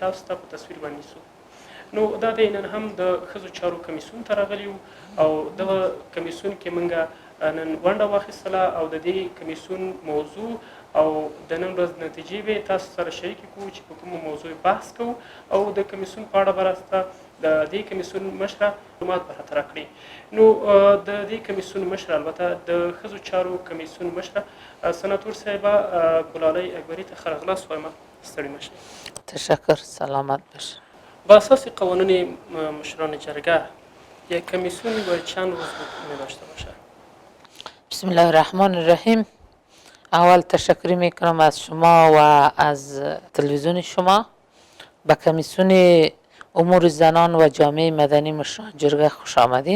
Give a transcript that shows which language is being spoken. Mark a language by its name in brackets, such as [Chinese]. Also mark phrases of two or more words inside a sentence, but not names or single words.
[Pashto] تاسو ته په تصویر باندې نیسو نو دا دی نن هم د ښځو چارو کمیسیون ته راغلي او دغه کمیسیون کې موږ نن ونډه واخیستله او د دې کمیسیون موضوع او د نن ورځ نتیجې به تاسو سره شریکې کوو چې په کومه موضوع بحث کوو او د کمیسیون په اړه به راسته د دې کمیسیون مشره معلومات به راته راکړي نو د دې کمیسیون مشره البته د ښځو چارو کمیسیون مشره سناتور صاحبه ګلالۍ اکبري ته ښه راغلاست وایم ستړي مه شئ. [Persian] تشکر، سلامت باشه. با اساس قوانین مشران جرگه یک کمیسیونی باید چند عضو می داشته باشه؟ بسم الله الرحمن الرحیم. اول تشکر میکنم از شما و از تلویزیون شما. به کمیسیون امور زنان و جامعه مدنی مشران جرگه خوش آمدین.